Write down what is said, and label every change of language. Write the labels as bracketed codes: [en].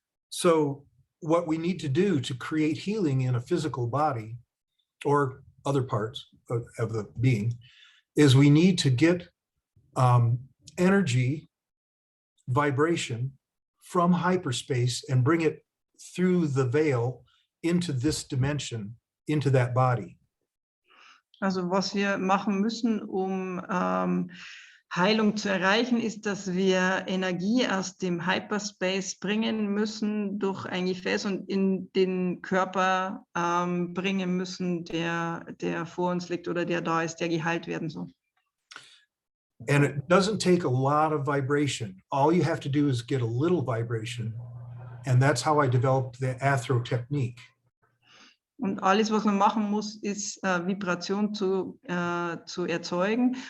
[en] So what we need to do to create healing in a physical body or other parts of the being is we need to get energy, vibration from hyperspace and bring it through the veil into this dimension, into that body. [de] Also was wir machen müssen, um Heilung zu erreichen, ist, dass wir Energie aus dem Hyperspace bringen müssen durch ein Gefäß und in den Körper bringen müssen, der vor uns liegt oder der da ist, der geheilt werden soll. [en] And it doesn't take a lot of vibration. All you have to do is get a little vibration. And that's how I developed the Athro technique. [de] Und alles, was man machen muss, ist Vibration zu erzeugen.